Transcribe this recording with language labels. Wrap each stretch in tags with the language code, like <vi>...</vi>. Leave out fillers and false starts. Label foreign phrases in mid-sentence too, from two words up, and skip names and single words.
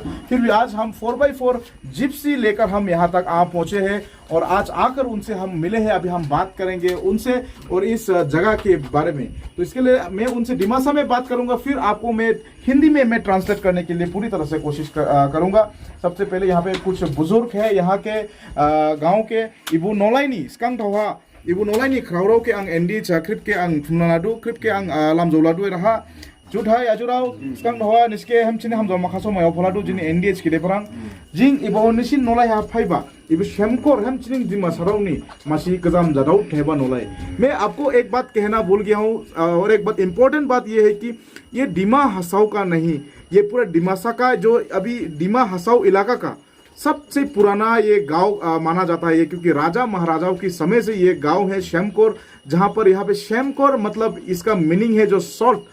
<hi>फिर भी आज हम 4x4 जिप्सी लेकर हम यहाँ तक आ पहुंचे हैं, और आज आकर उनसे हम मिले हैं। अभी हम बात करेंगे उनसे और इस जगह के बारे में। तो इसके लिए मैं उनसे डिमासा में बात करूंगा, फिर आपको मैं हिंदी में मैं ट्रांसलेट करने के लिए पूरी तरह से कोशिश करूंगा। सबसे पहले यहाँ पे कुछ बुजुर्ग है यहाँ के गांव के,</hi> <dis>इबू नोलाइनी स्कंग ढोहा, इबू नोलाइनी खरावराव के अंग एनडी क्रिप के अंग थुमनालादु क्रिप के अंग लामजौलादु रहा जुथाय आजुराव स्कां ढवा निसके हमचिने हमजो माखासो मायाव फलादु जिनि एनडीएच किदे फरां जिं इबो निसिन नोलाय हा फाइबा इबो शैमकौर हमचिने दिमा सरावनी मासी गजाम जादाव थेबा नोलाय।</dis> <hi>मैं आपको एक बात कहना भूल गया हूं, और एक बात इंपॉर्टेंट बात ये है कि ये डिमा हसाओ का नहीं, ये पूरा डिमासा का, जो अभी डिमा हसाओ इलाका का सबसे पुराना ये गांव माना जाता है, क्योंकि राजा महाराजाओं के समय से ये गांव है शैमकौर, जहां पर यहाँ पे शैमकौर मतलब इसका मीनिंग है जो सॉल्ट,</hi>